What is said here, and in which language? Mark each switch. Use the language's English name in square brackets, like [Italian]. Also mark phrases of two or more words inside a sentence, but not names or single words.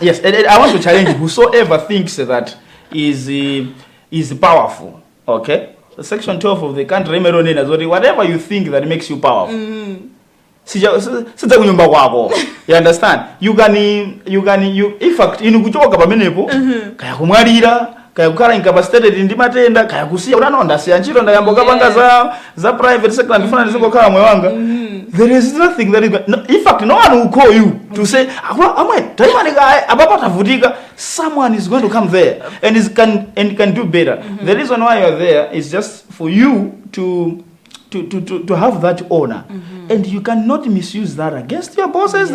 [English] Yes, and I want to challenge whosoever thinks that is powerful. Okay, so Section 12 of the country, whatever you think that makes you powerful. You understand? You in fact [Nyanja] inukuchoka pamenepo kaya kumwalira kaya kukhala incapacitated ndi matenda kaya kusiya unanonda siya ntchito ndayamboka panga za [English] private sector [Nyanja] ndifuna ndizingokhala moyo wanga. [English] There is nothing that is in fact no one will call you to say someone is going to come there and can do better. The reason why you are there is just for you to have that honor, and you cannot misuse that against your bosses.